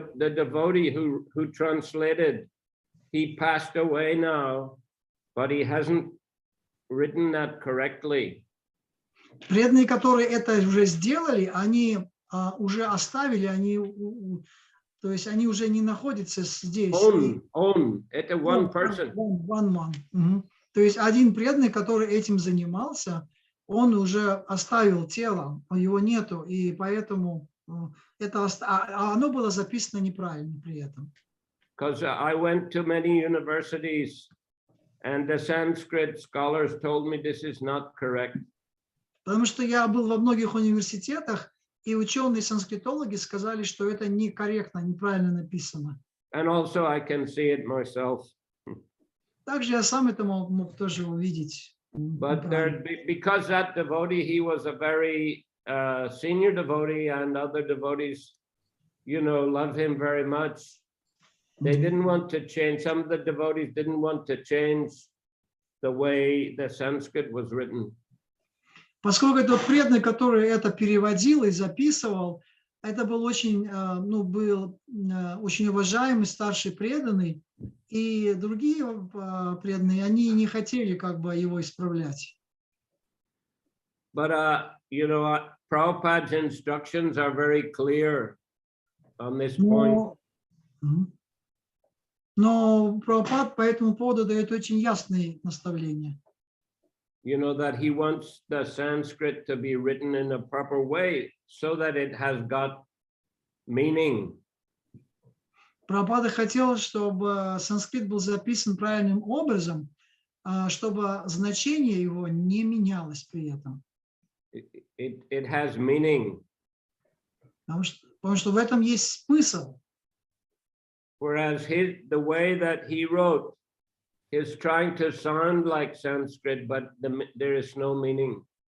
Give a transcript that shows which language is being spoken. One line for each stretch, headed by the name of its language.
English: The devotee who translated, he passed away now, but he hasn't written that correctly.
Russian: Преданные, которые это уже сделали, они уже оставили, то есть они уже не находятся здесь. Это
English: one person. One.
Russian: То есть один преданный, который этим занимался, он уже оставил тело, его нету, и поэтому оно было записано неправильно при этом.
English: Because I went to many universities, and the Sanskrit scholars told me this is not correct.
Russian: Потому что я был во многих университетах, и ученые-санскритологи сказали, что это некорректно, неправильно написано.
English: And also I can see it myself.
Russian: Также я сам это мог тоже увидеть.
English: But because that devotee, he was a very senior devotee, and other devotees, love him very much. They didn't want to change. Some of the devotees didn't want to change the way the Sanskrit was written.
Russian: Поскольку этот преданный, который это переводил и записывал, это был очень, был очень уважаемый старший преданный, и другие преданные, они не хотели как бы его исправлять.
English: But Prabhupada's instructions are very clear on this point.
Russian: Но Прабхупад по этому поводу дает очень ясные наставления.
English: That he wants the Sanskrit to be written in a proper way so that it has got meaning.
Russian: Прабхупада хотел, чтобы санскрит был записан правильным образом, чтобы значение его не менялось при этом.
English: It has meaning.
Russian: Потому что в этом есть смысл.
English: Whereas the way that he wrote is trying to sound like Sanskrit, but there is no meaning.